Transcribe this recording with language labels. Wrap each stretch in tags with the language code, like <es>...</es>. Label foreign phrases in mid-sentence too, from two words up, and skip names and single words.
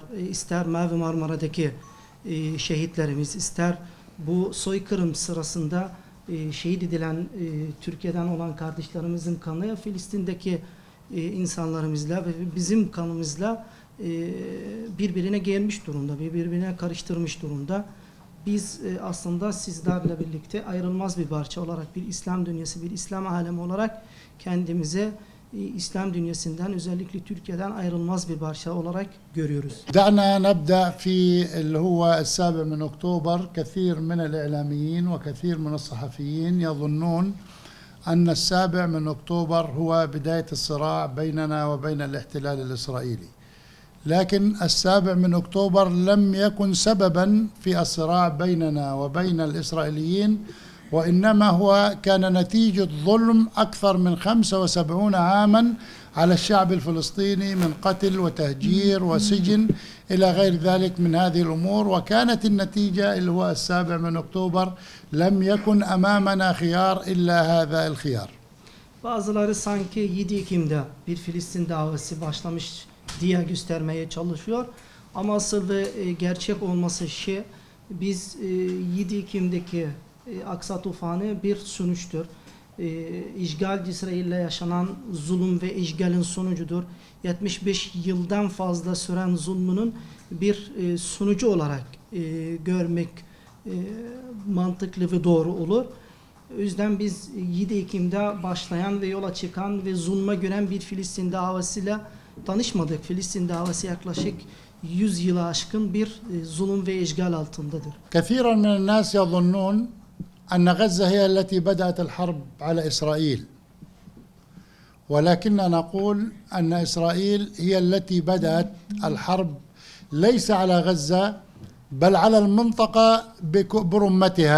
<tr>İster Mavi Marmara'daki şehitlerimiz, ister bu soykırım sırasında şehit edilen Türkiye'den olan kardeşlerimizin kanı Filistin'deki insanlarımızla ve bizim kanımızla birbirine gelmiş durumda, birbirine karıştırmış durumda. Biz aslında sizlerle birlikte ayrılmaz bir parça olarak bir İslam dünyası, bir İslam alemi olarak kendimize İslam dünyasından özellikle Türkiye'den ayrılmaz bir parça olarak görüyoruz.</tr> <ar>دعنا نبدأ في اللي هو 7 من أكتوبر كثير من الإعلاميين وكثير من الصحفيين يظنون أن 7 من أكتوبر هو بداية الصراع بيننا وبين الاحتلال الإسرائيلي لكن 7 من أكتوبر لم يكن سببا في الصراع بيننا وبين الإسرائيليين وإنما هو كان نتيجة ظلم أكثر من 75 عاما على الشعب الفلسطيني من قتل وتهجير وسجن إلى غير ذلك من هذه الأمور وكانت النتيجة اللي هو 7 من أكتوبر لم يكن أمامنا خيار إلا هذا الخيار.</ar> <tr>Bazıları sanki 7 Ekim'de bir Filistin davası başlamış diye göstermeye çalışıyor. Ama asıl ve gerçek olması biz 7 Ekim'deki Aksa tufanı bir sonuçtur. işgalci İsrail'le yaşanan zulüm ve işgalin sonucudur. 75 yıldan fazla süren zulmünün bir sonucu olarak görmek mantıklı ve doğru olur. O yüzden biz 7 Ekim'de başlayan ve yola çıkan ve zulme gören bir Filistin davasıyla tanışmadık. Filistin davası yaklaşık 100 yılı aşkın bir zulüm ve işgal altındadır.</tr> <ar>كثيرا من الناس يظنون أن غزة هي التي بدأت الحرب على إسرائيل، ولكننا نقول أن إسرائيل هي التي بدأت الحرب ليس على غزة بل على المنطقة برمتها.</ar>